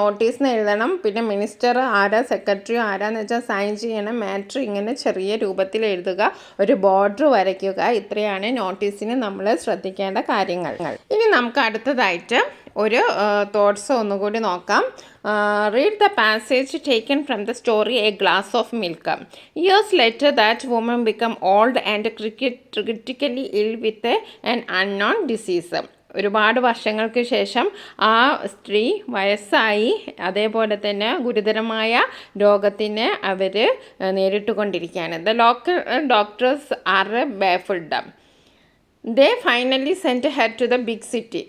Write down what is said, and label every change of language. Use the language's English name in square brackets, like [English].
[Malayalam] നോട്ടീസിന് എഴുതണം, പിന്നെ മിനിസ്റ്റർ ആരാ, സെക്രട്ടറി ആരാന്ന് വെച്ചാൽ സൈൻ ചെയ്യണം, മാറ്റർ ഇങ്ങനെ ചെറിയ രൂപത്തിൽ എഴുതുക, ഒരു ബോർഡർ വരയ്ക്കുക. ഇത്രയാണ് നോട്ടീസിന് നമ്മൾ ശ്രദ്ധിക്കേണ്ട കാര്യങ്ങൾ. ഇനി നമുക്ക് അടുത്തതായിട്ട് ഒരു തോട്ട്സ് ഒന്നുകൂടി നോക്കാം. [English] Read the passage taken from the story A Glass of Milk. Years later, that woman became old and critically ill with an unknown disease. [Malayalam] ഒരുപാട് വർഷങ്ങൾക്ക് ശേഷം ആ സ്ത്രീ വയസ്സായി, അതേപോലെ തന്നെ ഗുരുതരമായ രോഗത്തിന് അവർ നേരിട്ടുകൊണ്ടിരിക്കുകയാണ്. [English] The local doctors are baffled. They finally sent her to the big city.